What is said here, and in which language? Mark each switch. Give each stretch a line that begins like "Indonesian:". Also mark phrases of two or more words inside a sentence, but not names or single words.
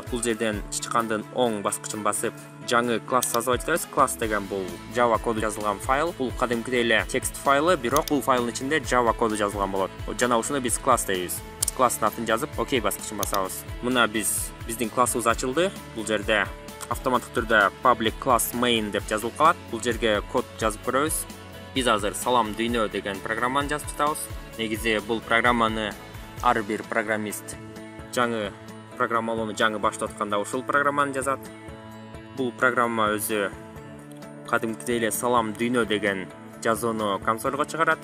Kyrgyz: Бул жерден чычкандын оң баскычын басып, жаңы класс создавать этебиз. Класс деген бул Java коду жазылган файл. Бул кадимкидей эле текст файлы, бирок бул файлдын ичинде Java коду жазылган болот. Жана ушуну биз класс дейбиз. Класстын атын жазып, окей баскычын басабыз. Мына биздин классыбыз ачылды. Бул жерде автоматтык түрдө
English: public class main
Kyrgyz: деп жазылып калат. Бул жерге код жазып көрөбүз. Биз азыр салам дүйнө деген программаны жазып жатабыз. Негизи бул программаны ар бир программист жаңы программалоону жаңы баштап атканда ушул программаны жазат. Бул программа өзү кадимкидей эле салам дүйнө деген жазууну консольго чыгарат.